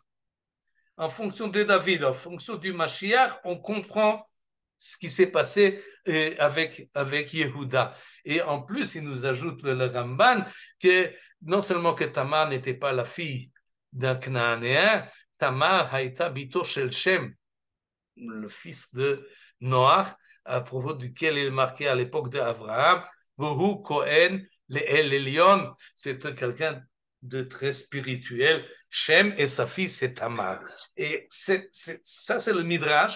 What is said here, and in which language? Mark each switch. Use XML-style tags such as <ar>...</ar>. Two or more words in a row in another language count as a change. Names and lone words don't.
<fr>En fonction de David, en fonction du Mashiach, on comprend ce qui s'est passé avec Yehuda. Et en plus, il nous ajoute le Ramban que non seulement que Tamar n'était pas la fille d'un Cananéen,</fr> <he>תמר הייתה בתו של שם,</he> <fr>le fils de Noach, à propos duquel il est marqué à l'époque d'Abraham,</fr> <he>והוא כהן לאל עליון,</he> <fr>c'est quelqu'un de très spirituel. Shem et sa fille, c'est Tamar. Et ça, c'est le Midrash.</fr>